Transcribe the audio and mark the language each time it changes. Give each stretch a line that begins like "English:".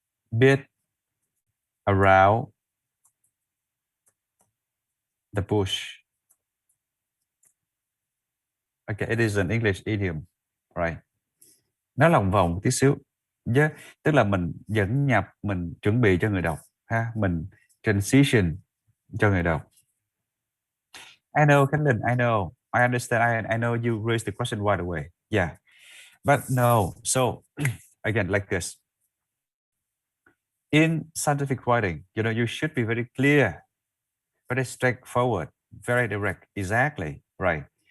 English: Beat around the bush. Okay, it is an English idiom, right?
Vietnamese: Nó lòng vòng một tí xíu. Yeah, tức là mình dẫn nhập, mình chuẩn bị cho người đọc ha, mình transition cho người đọc.
English: I know, Caitlin, I know. I understand. I know you raised the question right away. Yeah. But no. So again, like this. In scientific writing, you should be very clear, very straightforward, very direct. Exactly. Right.